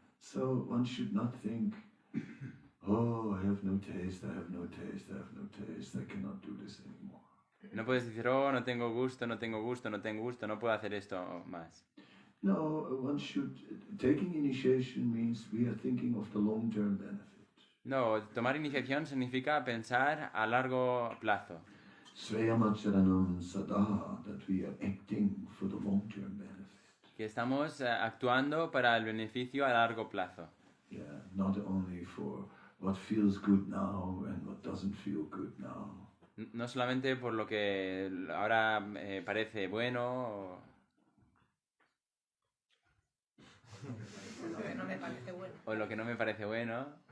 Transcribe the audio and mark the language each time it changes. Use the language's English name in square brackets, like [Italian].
[English] So one should not think, oh, I have no taste, I have no taste, I have no taste, I cannot do this anymore. [Spanish] No puedes decir, oh, no tengo gusto, no tengo gusto, no tengo gusto, no puedo hacer esto más. [English] No, one should, taking initiation means we are thinking of the long-term benefit. [Spanish] No, tomar iniciación significa pensar a largo plazo. [Sanskrit] Svayamacharanam sada, [English] that we are acting for the long-term benefit. [Spanish] Que estamos actuando para el beneficio a largo plazo. [English] Yeah, not only for what feels good now and what doesn't feel good now. [Spanish] No solamente por lo que ahora parece bueno. Lo que no me parece bueno. O lo que no me parece bueno.